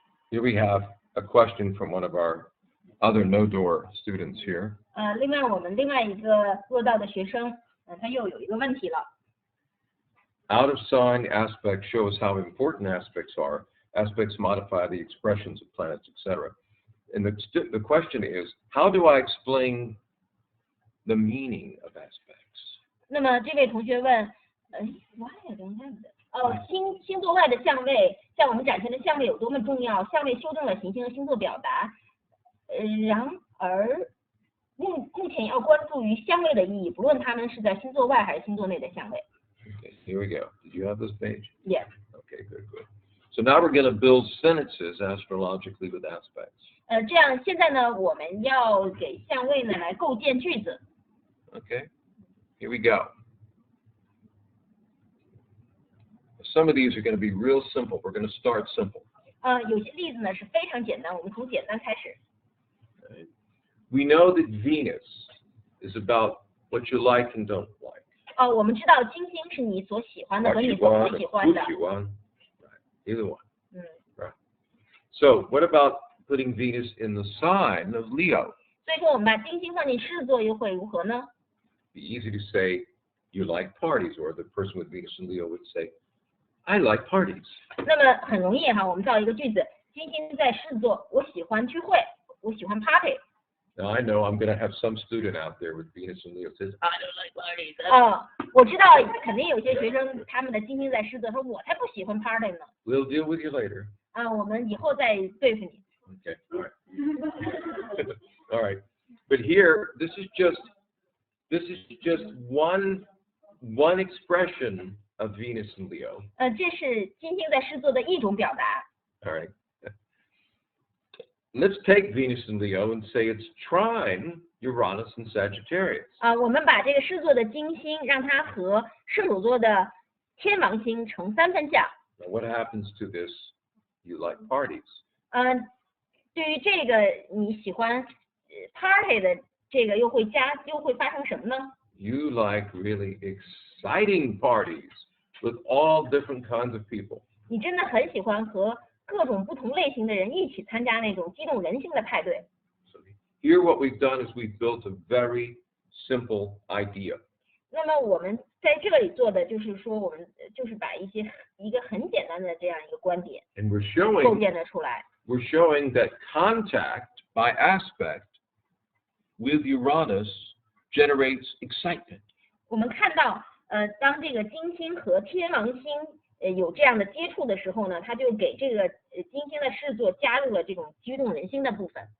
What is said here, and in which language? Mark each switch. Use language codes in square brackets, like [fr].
[en] Here we have a question from one of our other no-door students here. [zh] 另外我们另外一个落道的学生，他又有一个问题了。 [en] Out of sign aspects show us how important aspects are. Aspects modify the expressions of planets, etc. And the question is, how do I explain the meaning of aspects? [zh] 那么这位同学问， [en] why I don't have that? [zh] 星座外的相位向我们展现的相位有多么重要？相位修正了行星和星座表达。然而目前要关注于相位的意义，不论他们是在星座外还是星座内的相位。 [en] Okay, here we go. Did you have this page? Yes. Okay, good. So now we're going to build sentences astrologically with aspects. [zh] 这样现在呢，我们要给相位呢来构建句子。 [en] Okay, here we go. Some of these are going to be real simple. We're going to start simple. [zh] 有些例子呢是非常简单，我们从简单开始。 [en] Okay. We know that Venus is about what you like and don't like. [zh] 我们知道金星是你所喜欢的和你所不喜欢的。 [en] Right. Either one. Right. So what about putting Venus in the sign of Leo? [zh] 所以说我们把金星放进狮子座又会如何呢？ [en] Be easy to say you like parties, or the person with Venus and Leo would say, I like parties. [zh] 那么很容易哈，我们造一个句子，金星在狮子座，我喜欢聚会，我喜欢 party。 [en] Now I know I'm going to have some student out there with Venus and Leo says, I don't like parties. [zh] 我知道肯定有些学生他们的金星在狮子座，说我才不喜欢 party 呢。 [en] We'll deal with you later. [zh] 我们以后再对付你。 [en] Okay, all right. All right. But here, this is just one expression of Venus and Leo. [zh] 这是金星在狮子座的一种表达。 [en] All right. Let's take Venus and Leo and say it's trine Uranus and Sagittarius. [zh] 我们把这个狮子座的金星让它和射手座的天王星成三分相。 [en] Now, what happens to this? You like parties. [zh] 对于这个你喜欢party 的这个又会发生什么呢？ [en] You like really exciting parties with all different kinds of people. [zh] 你真的很喜欢和各种不同类型的人一起参加那种激动人心的派对。 [en] So here what we've done is we've built a very simple idea. [zh] 那么我们在这里做的就是说，我们就是把一个很简单的这样一个观点 [en] And we're [zh] 构建了出来。 [en] we're showing that contact by aspect with Uranus generates excitement. [zh] 我们看到，当这个金星和天王星有这样的接触的时候呢，它就给这个金星的视座加入了这种激动人心的部分。